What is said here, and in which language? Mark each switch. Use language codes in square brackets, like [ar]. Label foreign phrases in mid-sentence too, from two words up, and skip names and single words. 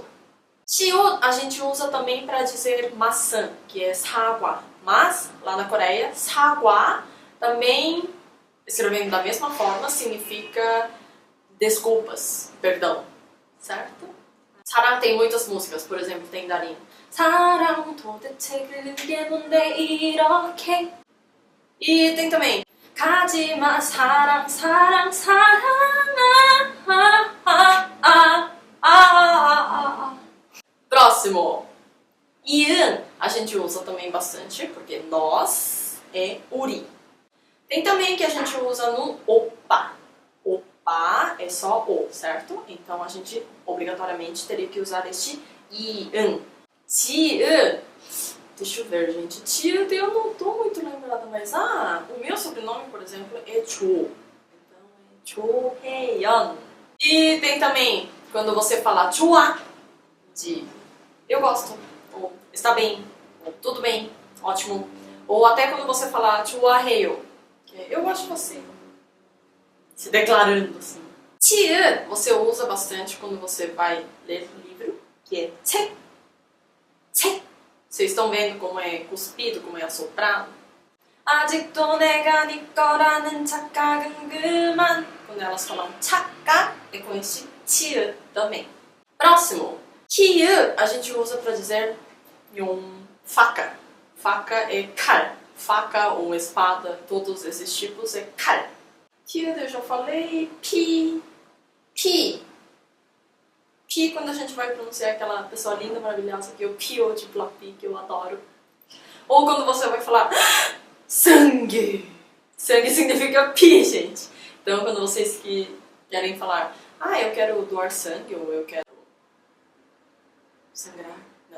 [pt] Chiu a gente usa também para dizer maçã, que é sagwa. Mas, lá na Coreia, sagwa também, escrevendo da mesma forma, significa desculpas, perdão, certo? Sarang tem muitas músicas, por exemplo, tem Darin. [ko] 사랑 도대체 그게 뭔데 이렇게. [pt] E tem também [ko] 가지마 사랑 [pt] Próximo. 이응 a gente usa também bastante, porque nós é 우리. Tem também que a gente usa no opa. Opa é só o, certo? Então a gente obrigatoriamente teria que usar este 이응. 지읒, deixa eu ver, gente. 지읒 eu não tô muito lembrada, mas o meu sobrenome, por exemplo, é Jo. Então é 조혜연. E tem também quando você fala 좋아, de eu gosto, ou está bem, ou tudo bem, ótimo. Ou até quando você fala 좋아해요, que é eu gosto de você. Se declarando assim. 지읒 você usa bastante quando você vai ler livro, que é 책. Vocês estão vendo como é cuspido, como é assoprado? [ko] 아직도 내가 네 거라는 착각은 그만. [pt] Quando elas falam 착각, é com esse 치읓 também. Próximo. 키읓 a gente usa para dizer faca. Faca é 칼. Faca ou espada, todos esses tipos é 칼. 키읓 eu já falei. 피. pi quando a gente vai pronunciar aquela pessoa linda, maravilhosa, que é o pio de Blackpink, que eu adoro. Ou quando você vai falar sangue. Sangue significa pi, gente. Então, quando vocês querem falar, eu quero doar sangue, ou eu quero sangrar, não.